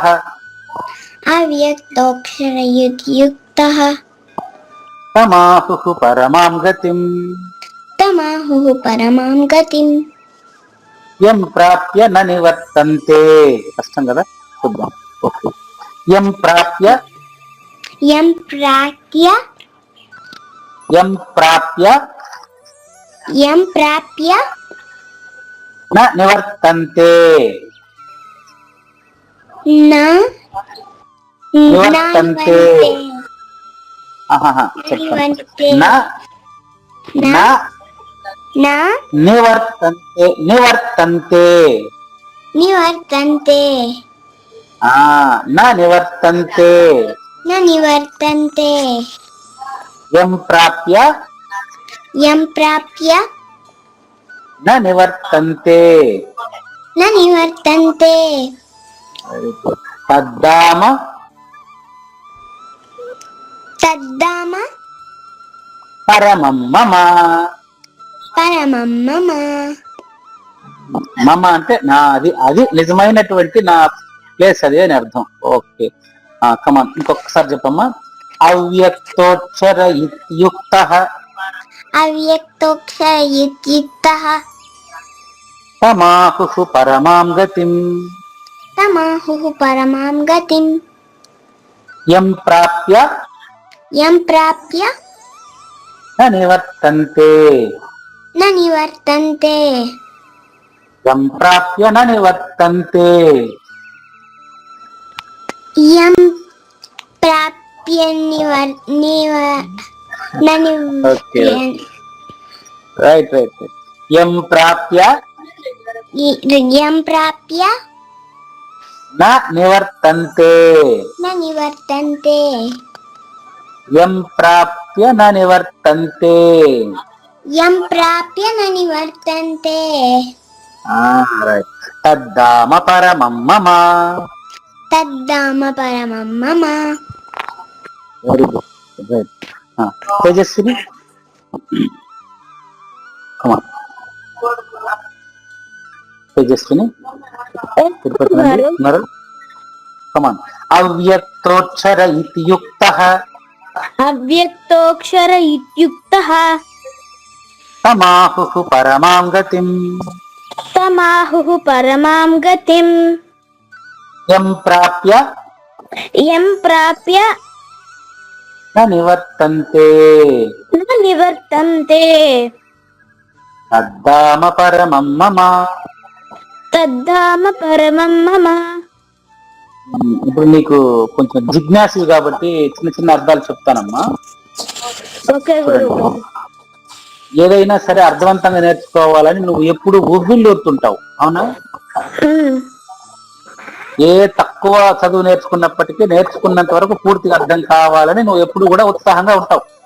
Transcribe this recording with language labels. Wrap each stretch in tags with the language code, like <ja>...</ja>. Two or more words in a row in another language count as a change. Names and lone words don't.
<sa>అవ్యక్తోక్షర ఇత్యుక్తః తమాహుః పరమాం గతిం తమాహుః పరమాం గతిం యం ప్రాప్య న నివర్తంతే.</sa> <te>కష్టం కదా, చూద్దాం. ఓకే.</te> <sa>యం ప్రాప్య యం ప్రాప్య యం ప్రాప్య యం ప్రాప్య న నివర్తంతే. నా నివర్తంతే. చెప్పండి. నా నా నా నివర్తంతే. నివర్తంతే. నివర్తంతే నా నివర్తంతే. న నివర్తంతే యం ప్రాప్య యం ప్రాప్య న నివర్తంతే. న నివర్తంతే</sa> <en>very good.</en> <sa>తద్ధామ తద్ధామ పరమం మమ. పరమం మమ.</sa> <te>మమ అంటే నాది, అది నిజమైనటువంటి నా ప్లేస్ అది అని అర్థం.</te> <en>okay, come on.</en> <te>ఇంకొకసారి చెప్పమ్మా.</te> <sa>అవ్యక్తోక్షర ఇత్యుక్తః. అవ్యక్తోక్షర ఇత్యుక్తః తమాహుః పరమాం గతిం తమాహుః పరమాం గతిం యం ప్రాప్య యం ప్రాప్య న నివర్తంతే. న నివర్తంతే యం ప్రాప్య న నివర్తంతే. యం ప్రాప్య</sa> <en>okay, right right right.</en> <sa>యం ప్రాప్య యం ప్రాప్య న నివర్తంతే. నివర్తంతే. యం ప్రాప్య న నివర్తంతే. యం ప్రాప్య నివర్తంతే. రైట్. తద్ధామ పరమం మమ. తద్ధామ పరమం మమ.</sa> <en>very good, right. తేజస్విని, కమాన్.</en> <te>తేజస్విని తిరుపతి నుండి ఉన్నారు.</te> <sa>కమాన్. అవ్యక్తోక్షర ఇత్యుక్తః. అవ్యక్తోక్షర ఇత్యుక్తః తమాహుః పరమాం గతిం. తమాహుః పరమాం గతిం. యం ప్రాప్య న నివర్తంతే. న నివర్తంతే. తద్ధామ పరమం మమ. తద్ధామ పరమం మమ.</sa> <te>ఇప్పుడు నీకు కొంచెం జిజ్ఞాసు కాబట్టి చిన్న చిన్న అర్థాలు చెప్తానమ్మా. ఓకే గురువు. ఏదైనా సరే అర్థవంతంగా నేర్చుకోవాలని నువ్వు ఎప్పుడు ఊగుళ్ళూరుతుంటావు, అవునా? ఏ తక్కువ చదువు నేర్చుకున్నప్పటికీ నేర్చుకున్నంత వరకు పూర్తిగా అర్థం కావాలని నువ్వు ఎప్పుడు కూడా ఉత్సాహంగా ఉంటావు.</te>